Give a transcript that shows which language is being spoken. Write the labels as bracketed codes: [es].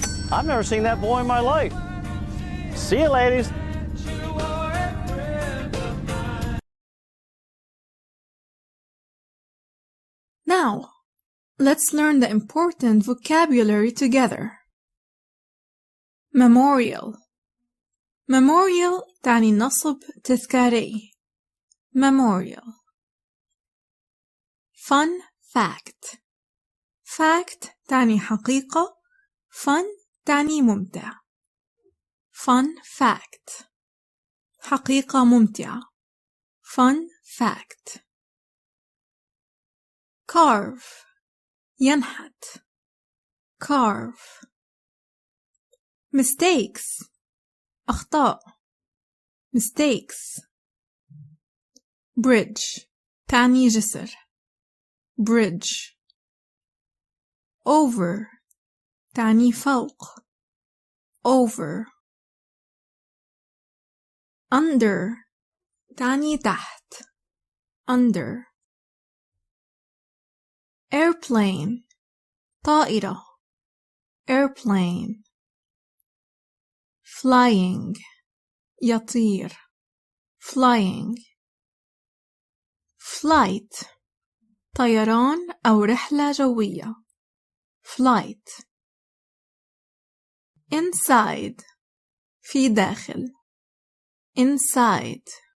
[en] I've never seen that boy in my life. See you, ladies. Now, let's learn the important vocabulary together. Memorial. Memorial [ar] تعني نصب تذكاري. [en] Memorial. Fun fact. [ar] fact تعني حقيقة. fun تعني ممتع. [en] fun fact. [ar] حقيقة ممتعة. [en] fun fact. Carve [ar] ينحت. [en] Carve. [ar] mistakes أخطاء. [en] mistakes. [ar] bridge تعني جسر. [en] bridge. [ar] over تعني فوق. [en] over. [ar] under تعني تحت. [en] under. airplane [ar] طائرة. [en] airplane. [ar] flying يطير. [en] flying. flight [ar] طيران أو رحلة جوية. flight. inside في داخل. [en] inside.